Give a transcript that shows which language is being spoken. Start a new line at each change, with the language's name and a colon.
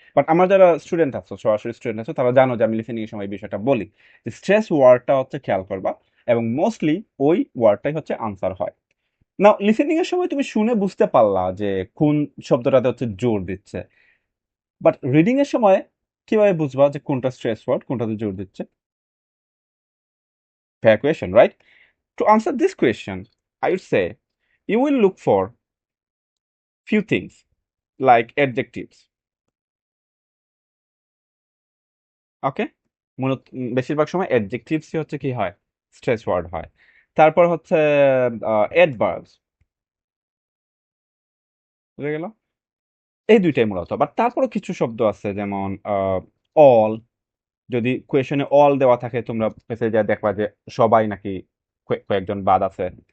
Bangla: But আমার যারা student আছো, সরাসরি স্টুডেন্ট আছো, তারা জানো যে আমি লিসেনিং এর সময় এই বিষয়টা বলি যে স্ট্রেস ওয়ার্ডটা হচ্ছে খেয়াল করবা, এবং মোস্টলি ওই ওয়ার্ডটাই হচ্ছে আনসার হয়। নাও লিসেনিং এর সময় তুমি শুনে বুঝতে পারলা যে কোন শব্দটাতে হচ্ছে জোর দিচ্ছে, বাট রিডিং এর সময় কিভাবে বুঝবা যে কোনটা স্ট্রেস ওয়ার্ড, কোনটাতে জোর দিচ্ছে?
English: Fair question, right? To answer this question, I would say you will look for few things like adjectives.
Bangla: ওকে, মূলত বেশিরভাগ সময় অ্যাডজেক্টিভসই হচ্ছে কি হয়, স্ট্রেস ওয়ার্ড হয়। তারপর হচ্ছে অ্যাডভার্বস, বুঝে গেল? এই দুইটাই মূলত। বাট তারপরও কিছু শব্দ আছে যেমন অল, যদি কোয়েশনে অল দেওয়া থাকে তোমরা মেসেজে দেখবা যে সবাই নাকি কয়েকজন বাদ আছে।